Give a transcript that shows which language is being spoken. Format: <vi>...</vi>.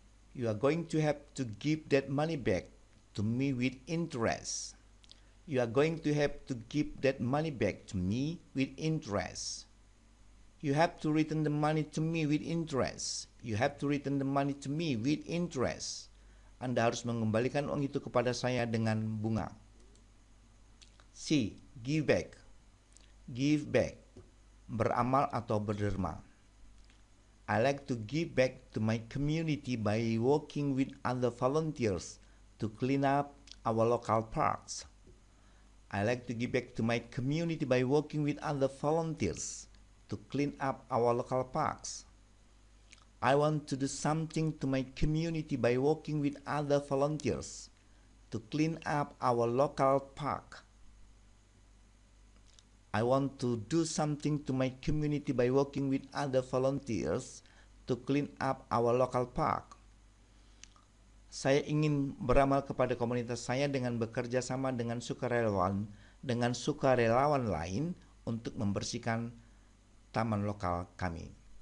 <en>You are going to have to give that money back to me with interest. You are going to have to give that money back to me with interest. You have to return the money to me with interest. You have to return the money to me with interest.</en> <id>Anda harus mengembalikan uang itu kepada saya dengan bunga.</id> <en>C. Give back. Give back.</en> <id>Beramal atau berderma.</id> <en>I like to give back to my community by working with other volunteers to clean up our local parks. I like to give back to my community by working with other volunteers to clean up our local parks. I want to do something to my community by working with other volunteers to clean up our local park. I want to do something to my community by working with other volunteers to clean up our local park.</en> <id>Saya ingin beramal kepada komunitas saya dengan bekerja sama dengan sukarelawan lain untuk membersihkan taman lokal kami.</id>